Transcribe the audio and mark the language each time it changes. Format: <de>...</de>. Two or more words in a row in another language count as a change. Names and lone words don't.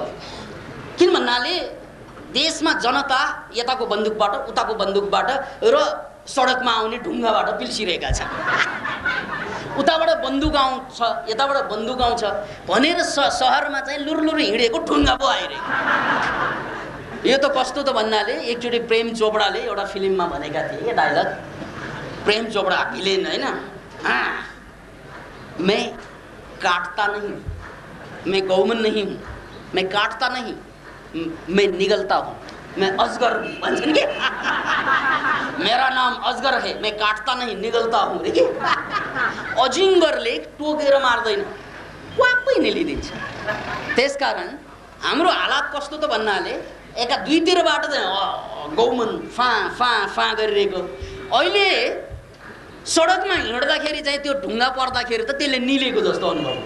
<ne>किन भन्नाले देशमा जनता यताको बन्दुकबाट उताको बन्दुकबाट र सडकमा आउने ढुङ्गाबाट पिल्सिरहेका छन्। उताबाट बन्दुक आउँछ यताबाट बन्दुक आउँछ भनेर सहरमा चाहिँ लुरलुर हिँडेको ढुङ्गा पो आइरहेको। यो त कस्तो त भन्नाले एकचोटि प्रेम चोपडाले एउटा फिल्ममा भनेका थिए डायलग, प्रेम चोपडा भिलेन हैन,</ne> <hi>मैं काटता नहीं, मैं गौमन नहीं हूँ, मैं काटता नहीं, मैं निगलता हूँ, मैं अजगर</hi> <ne>भन्छन् के</ne> <hi>मेरा नाम अजगर है, मैं काटता नहीं निगलता हूँ रे।</hi> <ne>अजिङ्गरले टोकेर मार्दैन, वाक्कै निलिदिन्छ। त्यसकारण हाम्रो हालत कस्तो त भन्नाले एका दुईतिरबाट चाहिँ गौमन फा फा फा गरिरहेको। अहिले सडकमा हिँड्दाखेरि चाहिँ त्यो ढुङ्गा पर्दाखेरि त त्यसले निलेको जस्तो अनुभव हुन्छ।</ne>